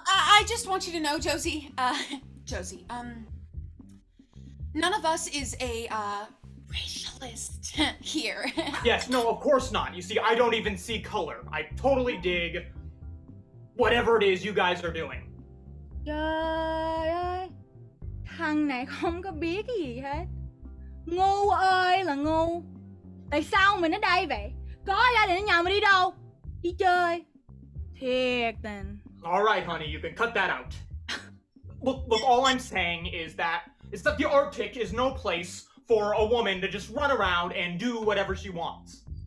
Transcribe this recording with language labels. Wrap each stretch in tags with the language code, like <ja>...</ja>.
<en>I just want you to know, Josie, none of us is a, racialist here. Yes, no, of course not. You see, I don't even see color. I totally dig whatever it is you guys are doing.</en> <vi>Trời ơi, thằng này không có biết cái gì hết. Ngu ơi là ngu. Tại sao mình ở đây vậy? Có gia đình ở nhà mình đi đâu? Đi chơi. Thiệt tình.</vi> <en>All right, honey, you can cut that out. Look, all I'm saying is that the Arctic is no place for a woman to just run around and do whatever she wants.</en>